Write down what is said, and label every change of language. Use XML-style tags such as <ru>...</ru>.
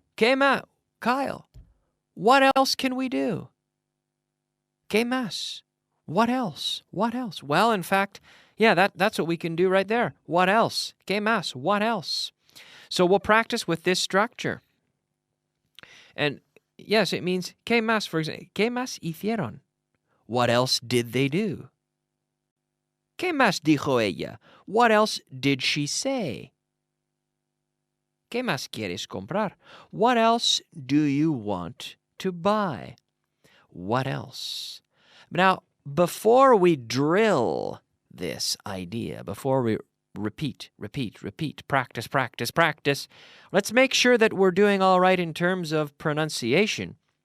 <en>Okay, Matt, Kyle, what else can we do? Okay, Mass, what else? What else? Well, in fact, yeah, that's what we can do right there. What else? Okay, Mass, what else? So we'll practice with this structure. And yes, it means,</en> <es>¿qué más?</es> <en>For example,</en> <es>¿qué más hicieron?</es> <en>What else did they do?</en> <es>¿Qué más dijo ella?</es> <en>What else did she say?</en> <es>¿Qué más quieres comprar?</es> <en>What else do you want to buy? What else? Now, before we drill this idea, before we repeat, practice, let's make sure that we're doing all right in terms of pronunciation.</en>